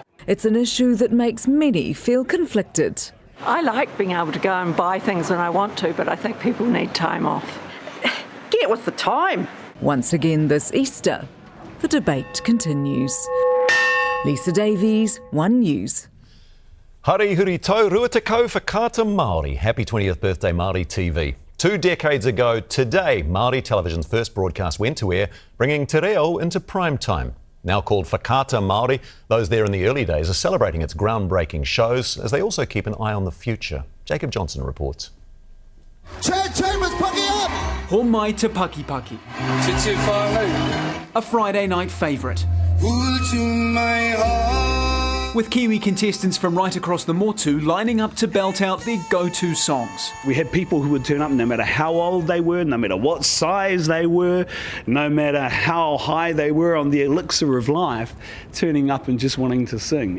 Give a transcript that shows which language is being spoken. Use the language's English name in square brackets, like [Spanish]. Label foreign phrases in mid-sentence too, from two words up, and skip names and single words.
[English] It's an issue that makes many feel conflicted. I like being able to go and buy things when I want to, but I think people need time off. Get get with the time. Once again this Easter, the debate continues. Lisa Davies, One News. [Māori] Hari huri tau rua te kau whakaata Māori. [English] Happy 20th birthday Māori TV. 2 decades ago today, Māori television's first broadcast went to air, bringing te reo into prime time. Now called Whakaata Māori, those there in the early days are celebrating its groundbreaking shows as they also keep an eye on the future. Jacob Johnson reports. Ho mai te paki paki. A Friday night favourite. With Kiwi contestants from right across the Motu lining up to belt out their go-to songs. We had people who would turn up no matter how old they were, no matter what size they were, no matter how high they were on the elixir of life, turning up and just wanting to sing.